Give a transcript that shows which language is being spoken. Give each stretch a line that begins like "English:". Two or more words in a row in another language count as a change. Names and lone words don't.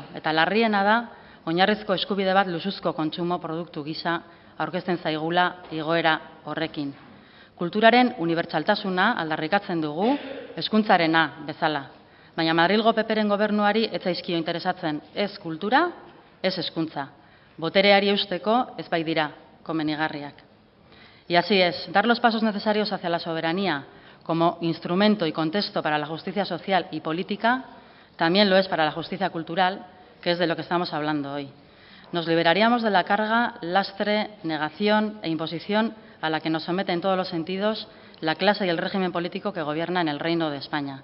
Basque: Eta larriena da, oinarrizko eskubide bat luxuzko kontsumo produktu gisa aurkezten zaigula igoera horrekin. Kulturaren unibertsaltasuna aldarrikatzen dugu hezkuntzarena bezala. Baina Madrilgo PPren gobernuari ez zaizkio interesatzen ez kultura, ez hezkuntza. Botereari eusteko ez bai dira komenigarriak.
Spanish: Y así es, dar los pasos necesarios hacia la soberanía como instrumento y contexto para la justicia social y política también lo es para la justicia cultural, que es de lo que estamos hablando hoy. Nos liberaríamos de la carga, lastre, negación e imposición a la que nos somete en todos los sentidos la clase y el régimen político que gobierna en el Reino de España.